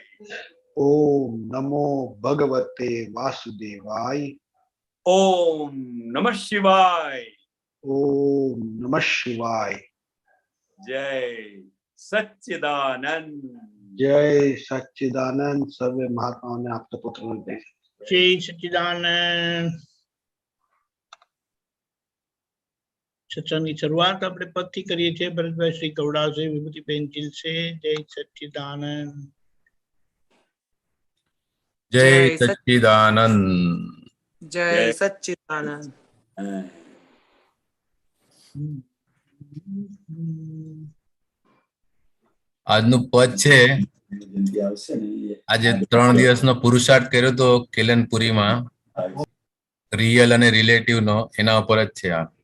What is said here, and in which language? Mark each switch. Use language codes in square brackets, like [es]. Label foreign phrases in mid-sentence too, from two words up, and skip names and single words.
[sa] ओम नमो भगवते वासुदेवाय, ओम नमः शिवाय, ओम नमः शिवाय। [hi] जय सच्चिदानंद, जय सच्चिदानंद। सर्वे महात्माओं ने आपके पुत्र में दे। जय सच्चिदानंद। [gu] सत्संगની શરૂઆત આપણે પદથી કરીએ છીએ. ભરતભાઈ શ્રી ગૌડા છે, વિભૂતિબેન ચીલ છે. [hi] जय सच्चिदानंद, जय सच्चिदानंद, जय सच्चिदानंद। [gu] આજનું પદ છે. આજે 3 દિવસનો પુરુષાર્થ કર્યો તો કેલનપુરીમાં, રિયલ અને રિલેટિવ નો, એના ઉપર જ છે આ.